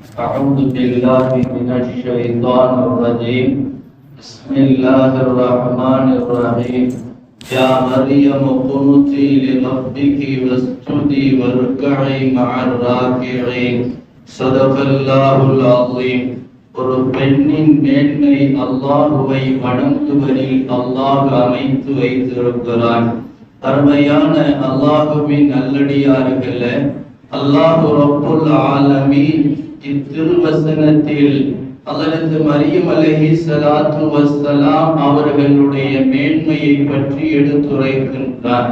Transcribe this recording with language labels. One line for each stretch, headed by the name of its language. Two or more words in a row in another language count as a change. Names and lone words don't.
Arabic: أعوذ بالله من الشيطان الرجيم بسم الله الرحمن الرحيم يا مريم قنتي لربك واسجدي واركعي مع الراكعين صدق الله العظيم.
Tamil: ஒரு பெண்ணின் மேன்மை அல்லாஹுவை வணங்குவதில் அல்லாஹ் அமைத்து வைத்திருக்கிறான். அருமையான அல்லாஹுவின் நல்லடியார்களே,
Arabic: الله رب العالمين
Tamil: இத்திருவசனத்தில் ஹஜ்ரத் மரியம்
Arabic: عليه الصلاة والسلام
Tamil: அவர்களுடைய மேன்மையை பற்றி எடுத்துரைக்கின்றார்.